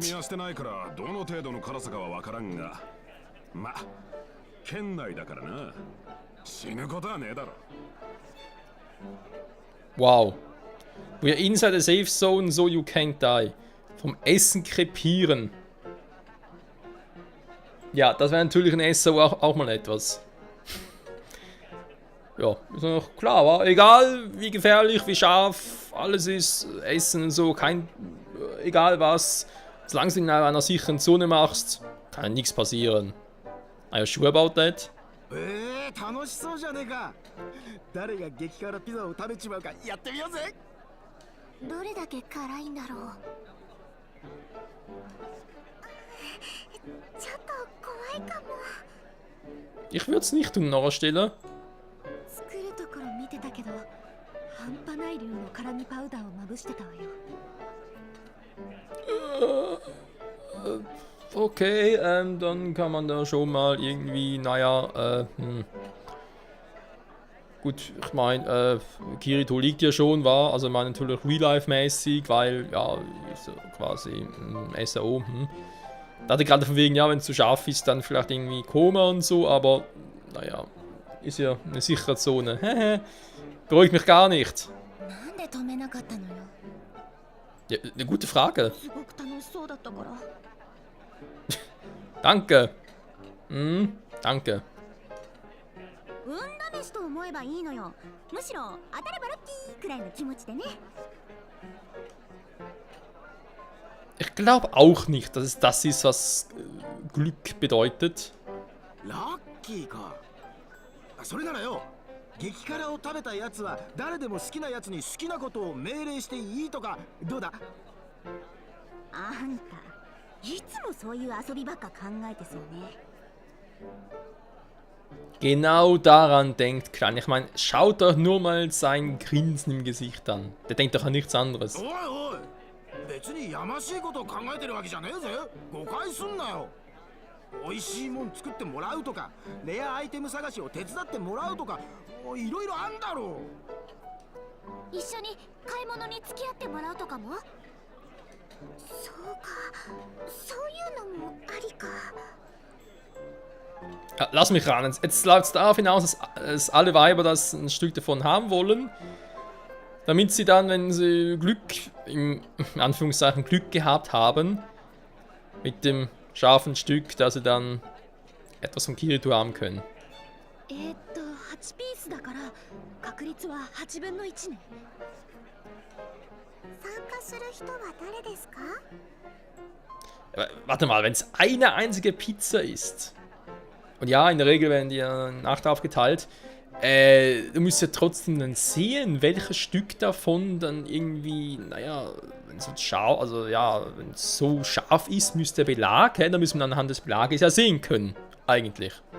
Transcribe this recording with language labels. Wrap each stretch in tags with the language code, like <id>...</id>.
<ja>見はしてないからどの程度の辛さかは分からんが、ま、県内だからな。死ぬことはねえだろ。</ja> <en>Wow. We're inside a safe zone, so you can't die.</en> <de>Vom Essen krepieren. Ja, das wäre natürlich ein Essen auch mal etwas. Ja, ist noch klar, wa? Egal wie gefährlich, wie scharf, alles ist, Essen und so, egal was. Solange du in einer sicheren Zone machst, kann nichts passieren.</de> <en>Are you sure about that?</en> <ja>楽しそうじゃねえか。誰が激辛ピザを食べちまうかやってみようぜ。どれだけ辛いんだろう。ちょっと怖いかも。</ja> <de>Ich würde es nicht tun, Nora Stelle.</de> <ja>作るところ見てたけど、半端ない量の辛味パウダーをまぶしてたわよ。</ja> <de>Okay, dann kann man da schon mal irgendwie, naja, Gut, ich meine, Kirito liegt ja schon, war, also ich meine natürlich Real-Life-mäßig, weil, ja, ist ja quasi SAO, Da hatte gerade von wegen, ja, wenn es zu scharf ist, dann vielleicht irgendwie Koma und so, aber, naja, ist ja eine sichere Zone. Beruhigt mich gar nicht.</de> <ja>なんで止めなかったのよ。</ja> <de>Ja, eine gute Frage.</de> <ja>すごく楽しそうだったから。</ja> <de>Danke. Danke.</de> <ja>運試しと思えばいいのよ。むしろ当たればラッキーくらいの気持ちでね。</ja> <de>Ich glaube auch nicht, dass es das ist, was Glück bedeutet.</de> <ja>ラッキーか。それならよ、激辛を食べたやつは誰でも好きなやつに好きなことを命令していいとかどうだ。あんた、いつもそういう遊びばっか考えてそうね。</ja> <de>Genau daran denkt Klein. Ich meine, schaut doch nur mal sein Grinsen im Gesicht an. Der denkt doch an nichts anderes.</de> <ja>おいおい、別にやましいことを考えてるわけじゃねえぜ。誤解すんなよ。美味しいもん作ってもらうとか、レアアイテム探しを手伝ってもらうとか、いろいろあんだろ一緒に買い物に付き合ってもらうとかも。そうか、そういうのもありか。</ja> <de>Ja, lass mich ran. Jetzt läuft es darauf hinaus, dass alle Weiber das ein Stück davon haben wollen. Damit sie dann, wenn sie Glück, in Anführungszeichen Glück gehabt haben, mit dem scharfen Stück, dass sie dann etwas von Kirito haben können.</de> <ja>8ピースだから確率は8分の1ね。参加する人は誰ですか？</ja> <de>Aber, warte mal, wenn es eine einzige Pizza ist, und ja, in der Regel werden die ja Nacht aufgeteilt, du musst ja trotzdem dann sehen, welches Stück davon dann irgendwie, naja, wenn es scharf, also ja, wenn es so scharf ist, müsste der Belag, dann müssen wir anhand des Belages ja sehen können, eigentlich.</de>